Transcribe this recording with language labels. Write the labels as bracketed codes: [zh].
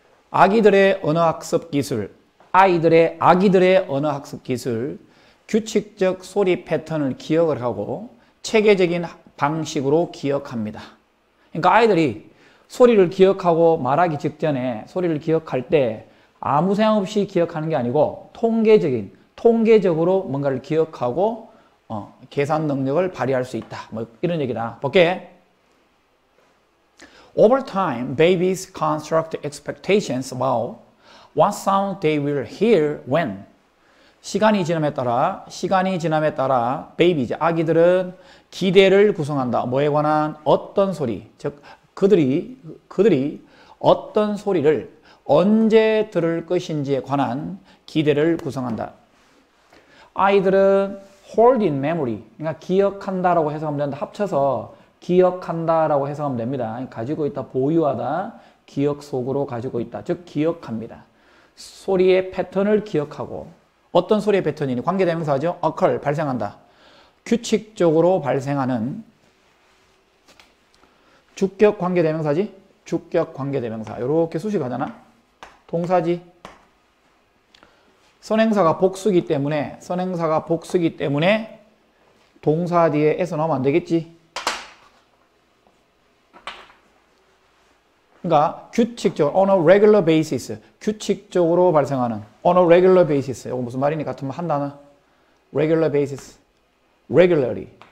[ko] 아기들의 언어학습 기술, 아기들의 언어학습 기술, 규칙적 소리 패턴을 기억을 하고 체계적인 방식으로 기억합니다. 그러니까 아이들이 소리를 기억하고 말하기 직전에 소리를 기억할 때 아무 생각 없이 기억하는 게 아니고 통계적으로 뭔가를 기억하고 계산 능력을 발휘할 수 있다. 뭐 이런 얘기다. 볼게. [en] Over time, babies construct expectations about what sound they will hear when. [ko] 시간이 지남에 따라 베이비, 아기들은 기대를 구성한다. 뭐에 관한 어떤 소리, 즉 그들이 어떤 소리를 언제 들을 것인지에 관한 기대를 구성한다. 아이들은 [en] hold in memory, [ko] 그러니까 기억한다라고 해석하면 된다. 합쳐서 기억한다라고 해석하면 됩니다. 가지고 있다, 보유하다, 기억 속으로 가지고 있다. 즉 기억합니다. 소리의 패턴을 기억하고 어떤 소리의 패턴이니 관계대명사죠. occur, 발생한다. 규칙적으로 발생하는 주격 관계대명사지. 주격 관계대명사. 이렇게 수식하잖아. 동사지. 선행사가 복수기 때문에 동사 뒤에 에서 나오면 안 되겠지. 그러니까 규칙적으로 [en] on a regular basis, [ko] 규칙적으로 발생하는 on a regular basis. 이거 무슨 말이니? 같으면 한 단어. [en] regular basis, regularly.